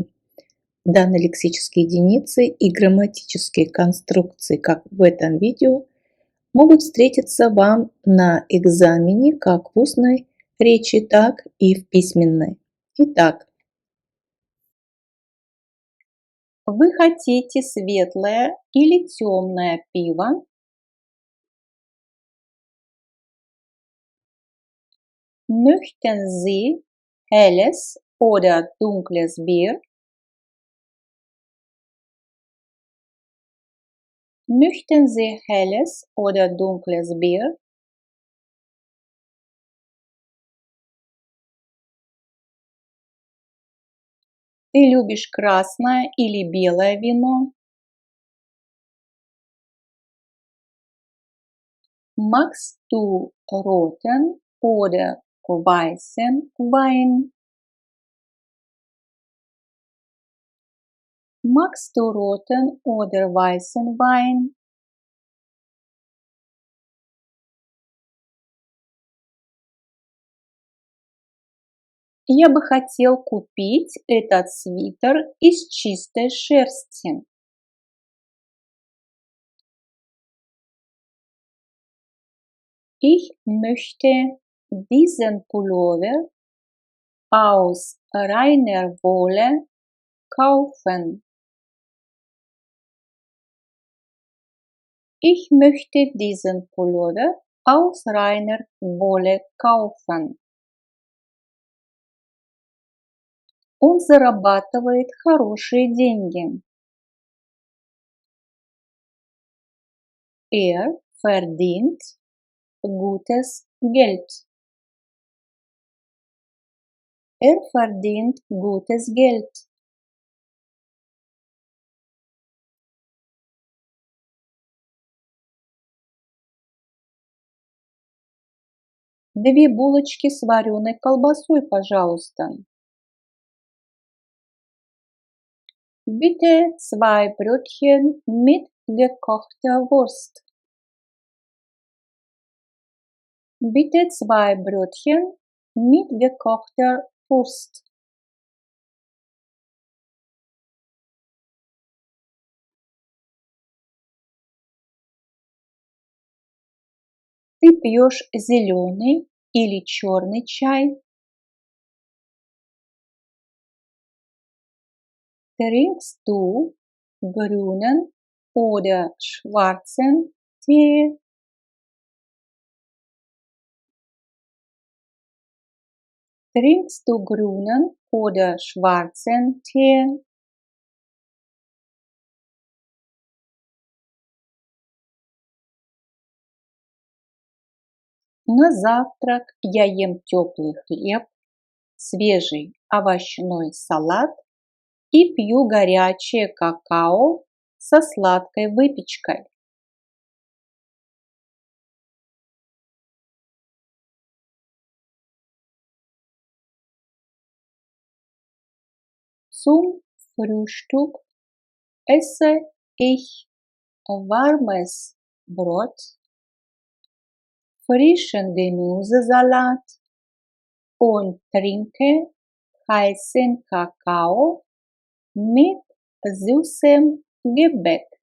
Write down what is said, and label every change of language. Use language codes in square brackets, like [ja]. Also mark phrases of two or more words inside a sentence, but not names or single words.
[ru] Данные лексические единицы и грамматические конструкции, как в этом видео, могут встретиться вам на экзамене как в устной речи, так и в письменной. Итак, вы хотите светлое или темное пиво? [de] Möchten Sie helles oder dunkles Bier? Möchten Sie helles oder dunkles Bier? [ru] Ты любишь красное или белое вино? [de] Magst du roten oder weißen Wein? Magst du roten oder weißen Wein? [ru] Я бы хотел купить этот свитер из чистой шерсти. [de] Ich möchte diesen Pullover aus reiner Wolle kaufen. Ich möchte diesen Pullover aus reiner Wolle kaufen. [ru] Он зарабатывает хорошие деньги. [de] Er verdient gutes Geld. Er verdient gutes Geld. [ru] Две булочки с вареной колбасой, пожалуйста. [de] Bitte zwei Brötchen mit gekochter Wurst. Bitte zwei Brötchen mit gekochter Wurst. [ru] Ты пьешь зеленый или черный чай? [de] Trinkst du grünen oder schwarzen Tee? Trinkst du grünen oder schwarzen Tee? [ru] На завтрак я ем теплый хлеб, свежий овощной салат и пью горячее какао со сладкой выпечкой. [de] Zum Frühstück esse ich warmes Brot, frischen Gemüsesalat und trinke heißen Kakao mit süßem Gebäck.